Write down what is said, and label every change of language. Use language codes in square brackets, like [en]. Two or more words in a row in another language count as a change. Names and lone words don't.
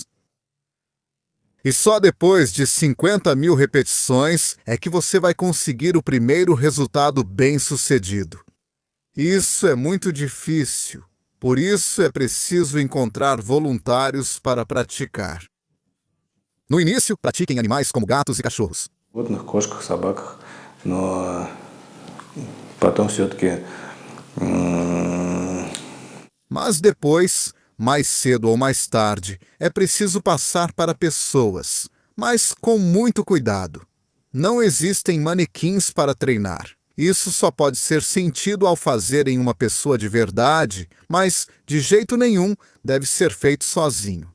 [pt] E só depois de 50.000 repetições é que você vai conseguir o primeiro resultado bem-sucedido. Isso é muito difícil. Por isso é preciso encontrar voluntários para praticar. No início, pratique em animais como gatos e cachorros. [ru] Кошках, собаках, но потом все-таки... [pt] Mas depois, mais cedo ou mais tarde, é preciso passar para pessoas, mas com muito cuidado. Não existem manequins para treinar. Isso só pode ser sentido ao fazer em uma pessoa de verdade, mas, de jeito nenhum, deve ser feito sozinho.